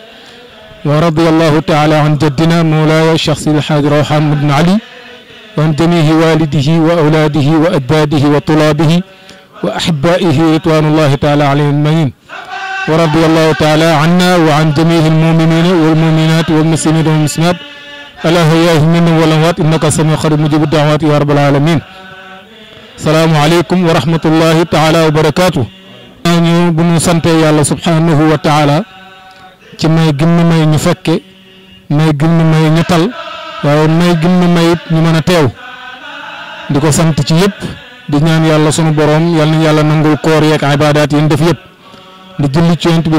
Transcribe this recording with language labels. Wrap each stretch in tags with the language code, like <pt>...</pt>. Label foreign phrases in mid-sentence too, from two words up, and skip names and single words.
<ar>ورضي الله تعالى عن جدنا مولاي الشخصي الحاج روحان بن علي وعن جميع والده وأولاده وأجداده وطلابه وأحبائه رضوان الله تعالى عليهم أجمعين ورضي الله تعالى عنا وعن جميع المؤمنين والمؤمنات والمسلمين والمسلمات الأحياء منهم والأموات إنك سميع قريب مجيب الدعوات يا رب العالمين. السلام عليكم ورحمة الله تعالى وبركاته.</ar> <wo>ñu bu ñu sante yàlla</wo> <ar>سبحانه وتعالى</ar> <wo>ci may gim may ñu fekke may gim may ñu tal waaye may gim may ñu mën a teew di ko sant ci yëpp di ñaan yàlla sunu borom yàlla na yàlla nangul koor yeeg ibaadaat yi ñu def yëpp di julli ci yonent bi</wo>